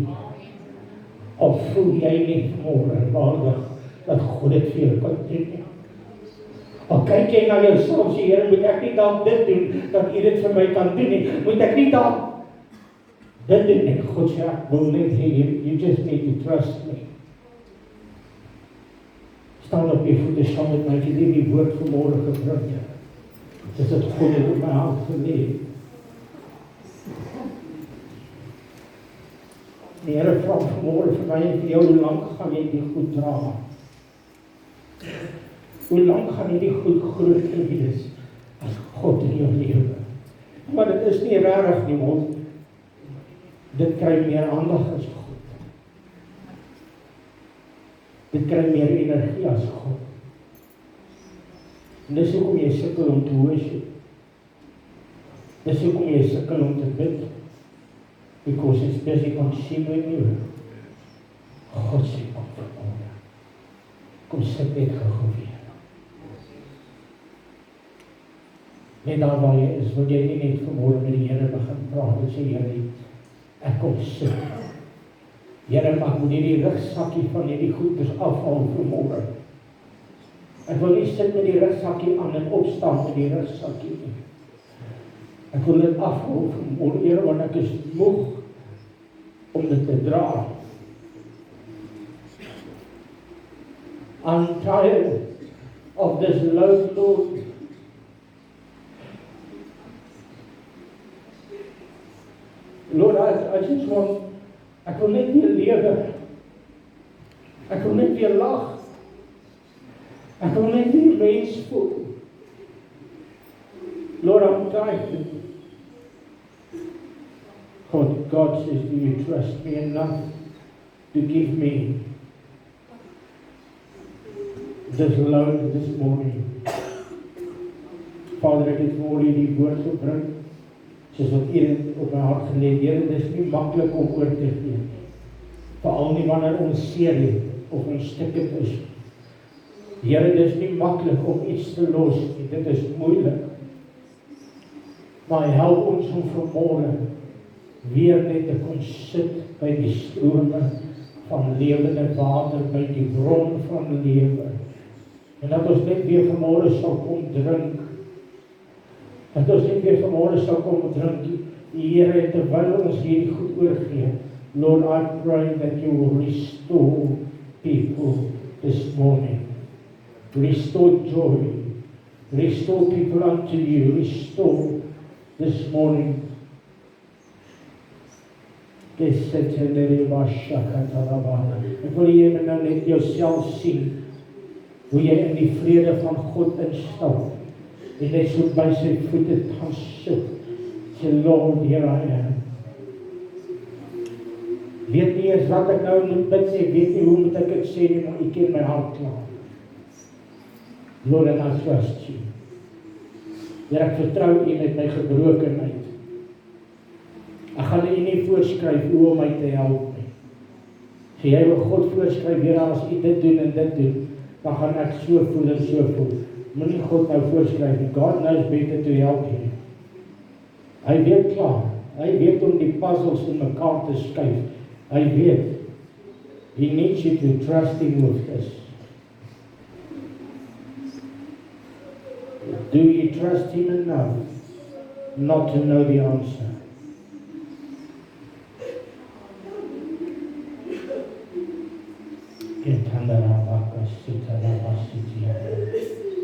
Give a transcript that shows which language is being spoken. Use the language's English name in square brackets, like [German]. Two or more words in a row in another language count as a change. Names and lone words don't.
[Afrikaans] Al voel jy nie vanmorgen waardig, dat God dit vir jou kan doen. Al kyk jy na jouself, sê, Here, moet ek nie dalk dit doen, dat U dit vir my kan doen nie, moet ek nie dalk dit doen nie. God sê, ek wil net hê, [English] you just need to trust me. [Afrikaans] Staan op die voete, staan met my, ek het die woord vanmorgen gebring, ja. Dis het God het op my hand geleef. Die Here vra vanmorgen vir my en vir jou, hoe lang gaan jy die goed dra? Hoe lang gaan jy die goed groot wees as God in jou lewe? Maar dit is nie rarig nie, want dit kry meer aandag as God. Dit kry meer energie as God. En dis hoekom jy sukkel om te worship. Dis hoekom jy sukkel om te bid. [English] Because it's busy consuming you. [Afrikaans] God sê, kom sit net gou weer. Net daar waar jy is, wil jy nie net vanmorgen met die Here begin praat, en sê, Here, ek kom sit. Here, mag moet die rugsakkie van die goeders afhaal vanmorgen. Ek wil nie sit met die rugsakkie aan en opstaan met die rugsakkie nie. Ek wil dit afhaal vanmorgen, Here, want ek is moeg om dit te dra. [English] I'm tired of this load, Lord. Lord, I just want, [Afrikaans] ek wil net weer lewe. Ek wil net weer lag. Ek wil net weer mens voel. [English] Lord, I'm tired. God says, do you trust me enough to give me this load this morning? [Afrikaans] Vader, ek het vir die woord gebring, soos wat U op my hart geleed. Here, dit is nie maklik om oor te gee. Veral nie wanneer ons seer het of ons stikkend is. Here, dit is nie maklik om iets te los nie. Dit is moeilik. Maar help ons om vanmorgen weer net te kon sit by die strome van lewende water, by die bron van lewe. En dat ons net weer vanmôre sal kom drink. Dat ons net weer vanmôre sal kom drink, die Here, terwyl ons hierdie goed oorgee. [English] Lord, I pray that you will restore people this morning. Restore joy. Restore people unto you. Restore this morning. [Afrikaans] Ek wil jy nou net jouself sien, hoe jy in die vrede van God instap, en net so by sy voete gaan sit, sê, [English] Lord, here I am. [Afrikaans] Weet nie eens wat ek nou moet bid sê, weet nie hoe moet ek het sê nie, maar ek ken my hart klaar. [English] Lord, and I trust you. [Afrikaans] Here, ek vertrou u met my gebrokenheid. Ek gaan u nie voorskryf hoe om my te help nie. So jy wil God voorskryf, Here, as u dit doen en dit doen, dan gaan ek so voel en so voel. Moenie God nou voorskryf nie. [English] God knows better to help you. [Afrikaans] Hy weet klaar. Hy weet om die puzzles in mekaar te skuif. Hy weet. [English] He needs you to trust him with this. Do you trust him enough not to know the answer? Get under our back, sit under our seat.